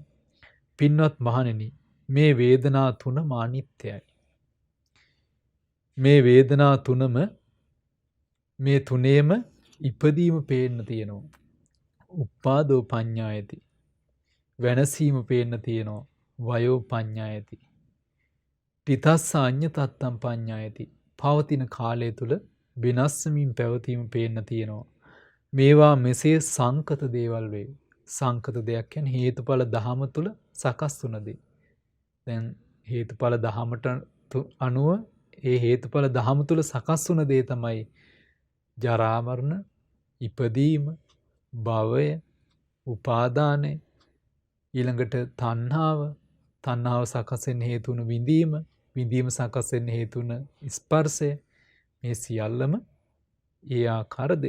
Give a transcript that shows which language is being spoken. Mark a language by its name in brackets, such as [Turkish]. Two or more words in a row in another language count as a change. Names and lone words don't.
[Sinhala] පින්වත් මහණෙනි, මේ වේදනා තුනම අනිත්‍යයි. මේ වේදනා තුනම මේ තුනේම ඉපදීම පේන්න තියෙනවා. [Pali] උපාදෝ පඤ්ඤායති. [Sinhala] වෙනසීම පේන්න තියෙනවා. [Pali] වයෝ පඤ්ඤායති. තිතස්ස අඤ්ඤතත්තම් පඤ්ඤායති. [Sinhala] පවතින කාලය තුල විනාශමින් පැවතීම පේන්න තියෙනවා. මේවා මෙසේ සංකත දේවල් වේ. සංකත දෙයක් කියන්නේ හේතුඵල ධහම තුල සකස් වුණ දේ. දැන් හේතුඵල ධහමට අනුව ඒ හේතුඵල ධහම තුල සකස් වුණ දේ තමයි ජරා මරණ, ඉපදීම, භවය, උපාදානය, ඊළඟට තණ්හාව සකස් වෙන්න හේතු වුණ විඳීම, විඳීම සකස් වෙන්න හේතු වුණ ස්පර්ශය, මේ සියල්ලම ඒ ආකාර දේ.